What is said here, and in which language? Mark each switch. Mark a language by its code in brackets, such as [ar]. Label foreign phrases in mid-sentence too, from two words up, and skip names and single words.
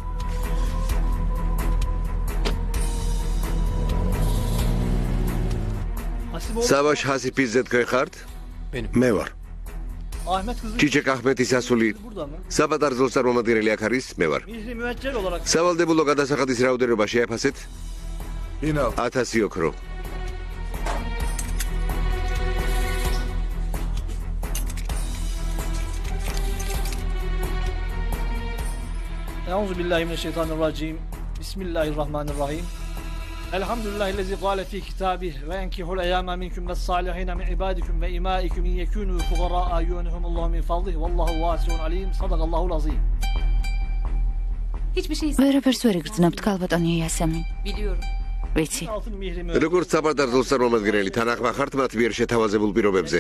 [ka] სავაშ ჰასიფიძე თქვენ ხართ? მე ვარ. ჩიჩეკ აჰმეთის ასული საბადარზოს წარმომადგენელი აქ არის, მე ვარ. სავალდებულო გადასახადის რაოდენობა შეაფასეთ? 1000 ოქრო. [ar] أعوذ بالله من الشيطان الرجيم بسم الله الرحمن الرحيم الحمد لله الذي قال في كتابه وينكحوا الأيام منكم والصالحين من عبادكم وإمائكم إن يكونوا فقراء يغنيهم الله من فضله والله واسع عليم صدق الله العظيم. [ka] ვერაფერს ვერ იგრძნობთ, ქალბატონი იასემი. ვიცი. როგორც საბადარზოს წარმომადგენელი თანახმა ხართ მათ მიერ შეთავაზებულ პირობებზე?